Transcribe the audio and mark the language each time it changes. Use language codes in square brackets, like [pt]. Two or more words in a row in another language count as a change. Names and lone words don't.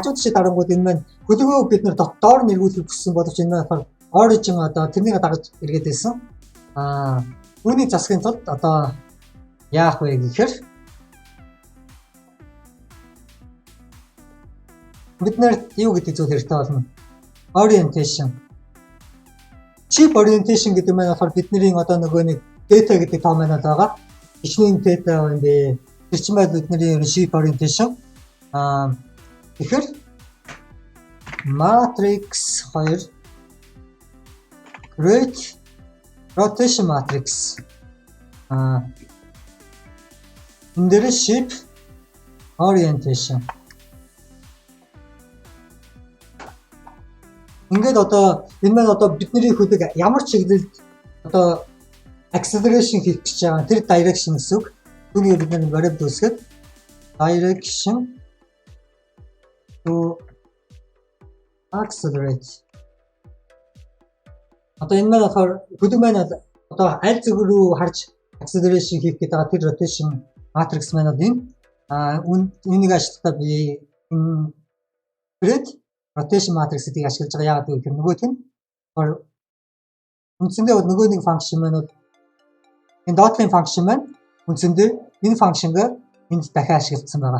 [mn] Хажууд шиг дарангууд энэ маань хөлөгөө бид нар доор нэргүүлэх хүссэн боловч энэ маань origin одоо тэрнийг дагаж эргээд байсан. Үүний засгийн тулд одоо яах вэ гэхээр бид нарт юу гэдэг зүйл хэрэгтэй болно. Orientation. [en] Chip orientation [mn] гэдэг маань болохоор бидний одоо нөгөө нэг data гэдэг тоо маань байгаа. Хичнээн data юм бэ. Тэр чинь маань бидний [en] chip orientation. Тэгэхээр matrix 2 create rotation matrix. [mn] Энэ дээр [en] shape orientation. [mn] Ингээд одоо энэ маань одоо бидний хөлөг ямар чиглэлд одоо acceleration хийх гэж байгаа тэр direction гэсэн үг. Түүнийг бид нар variable үүсгээд [en] direction to accelerate. [mn] Одоо энэ маань болохоор хөлөг маань одоо аль зүг рүү харж acceleration хийх гэдэг тэр [en] rotation matrix [mn] маань бол энэ энийг ашиглахдаа би энэ [en] create rotation matrix- [mn] ийг ашиглаж байгаа. Яагаад гэвэл нөгөөх нь үндсэндээ бол нөгөө нэг function маань бол энэ dot-ийн function маань үндсэндээ энэ function-г энд дахиад ашигласан байгаа.